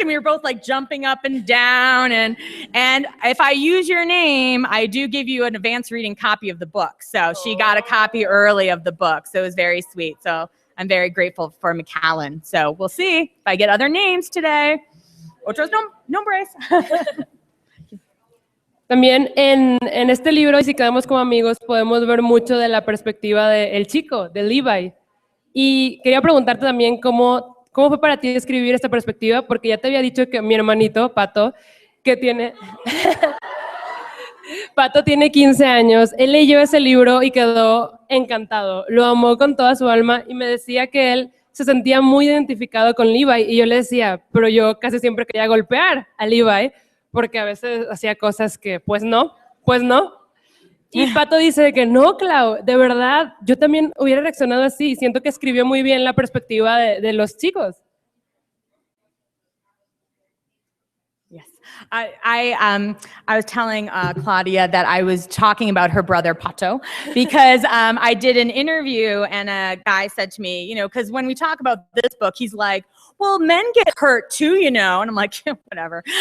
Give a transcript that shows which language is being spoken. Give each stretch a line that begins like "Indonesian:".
English: And we were both like jumping up and down. And if I use your name, I do give you an advanced reading copy of the book. So she got a copy early of the book. So it was very sweet. So I'm very grateful for McAllen. So we'll see if I get other names today.
Spanish: Otros nombres. También en este libro, y si quedamos como amigos, podemos ver mucho de la perspectiva del chico, de Levi. Y quería preguntarte también cómo fue para ti escribir esta perspectiva, porque ya te había dicho que mi hermanito, Pato, que tiene... Pato tiene 15 años, él leyó ese libro y quedó encantado, lo amó con toda su alma y me decía que él se sentía muy identificado con Levi y yo le decía, pero yo casi siempre quería golpear a Levi porque a veces hacía cosas que pues no. Y Pato dice que no, Clau, de verdad, yo también hubiera reaccionado así, siento que escribió muy bien la perspectiva de los chicos.
English: Yes, I was telling Claudia that I was talking about her brother Pato because I did an interview and a guy said to me, because when we talk about this book, he's like, "Well, men get hurt too, And I'm like, whatever.